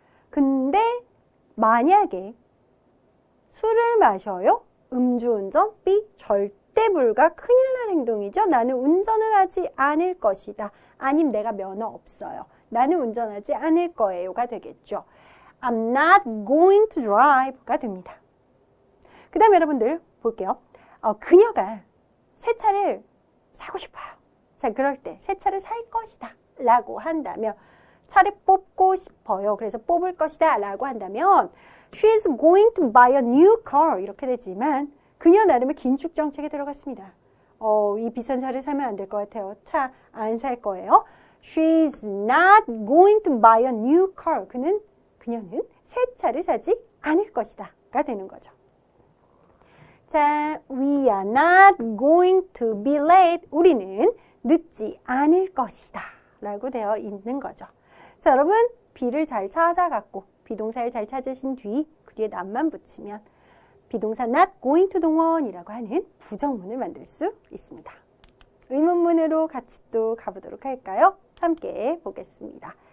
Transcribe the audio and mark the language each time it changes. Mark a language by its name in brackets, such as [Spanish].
[Korean] 근데 만약에 술을 마셔요. 음주운전 B 절대 불가 큰일 날 행동이죠. 나는 운전을 하지 않을 것이다. 아님 내가 면허 없어요. 나는 운전하지 않을 거예요가 되겠죠. [English] I'm not going to drive가 [Korean] 됩니다. 그 다음에 여러분들 볼게요. 그녀가 새 차를 사고 싶어요. 자, 그럴 때 새 차를 살 것이다 라고 한다면 차를 뽑고 싶어요. 그래서 뽑을 것이다 라고 한다면 [English] She is going to buy a new car [Korean] 이렇게 되지만 그녀 나름의 긴축 정책에 들어갔습니다. 이 비싼 차를 사면 안 될 것 같아요. 차 안 살 거예요. [English] She is not going to buy a new car. [Korean] 그녀는 새 차를 사지 않을 것이다 가 되는 거죠. [English] 자, we are not going to be late. [Korean] 우리는 늦지 않을 것이다 라고 되어 있는 거죠. 자, 여러분 be를 잘 찾아갖고 비동사를 잘 찾으신 뒤 그 뒤에 not만 붙이면 비동사 not going to 동원이라고 하는 부정문을 만들 수 있습니다. 의문문으로 같이 또 가보도록 할까요? 함께 보겠습니다.